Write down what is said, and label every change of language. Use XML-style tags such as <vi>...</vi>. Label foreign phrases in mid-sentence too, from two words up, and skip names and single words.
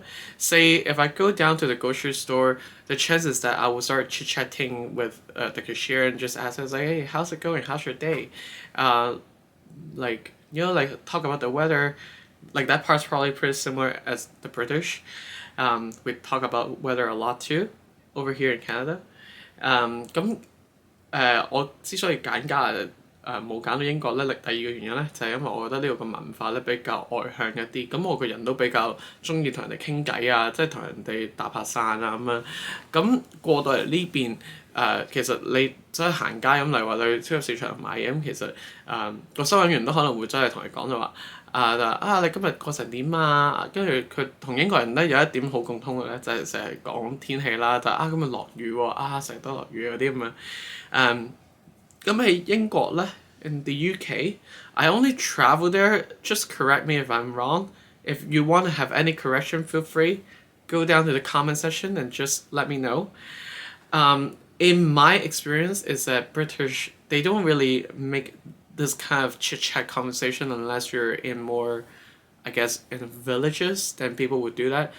<en>Say if I go down to the grocery store, the chances that I will start chit chatting with the cashier and just ask us like, "Hey, how's it going? How's your day?" Like like talk about the weather. Like that part's probably pretty similar as the British. We talk about weather a lot too over here in Canada.</en> <yue>我之所以揀加拿大冇揀到英國咧，第二個原因咧就係因為我覺得呢度嘅文化咧比較外向一啲，咁我個人都比較中意同人哋傾偈啊，即係同人哋搭下訕啊咁樣。咁過到嚟呢邊其實你真係行街咁，例如話你去超級市場買嘢咁，其實個收銀員都可能會真係同你講就話。你今日過成點啊？跟住佢同英國人咧有一點好共通嘅咧，就係成日講天氣啦，今日落雨喎，成日都落雨嗰啲咁樣。咁喺英國咧</yue> <en>，in the UK, I only travel there. Just correct me if I'm wrong. If you want to have any correction, feel free. Go down to the comment section and just let me know. In my experience, is that British they don't really make this kind of chit chat conversation unless you're in more, I guess, in villages, then people would do that.</en>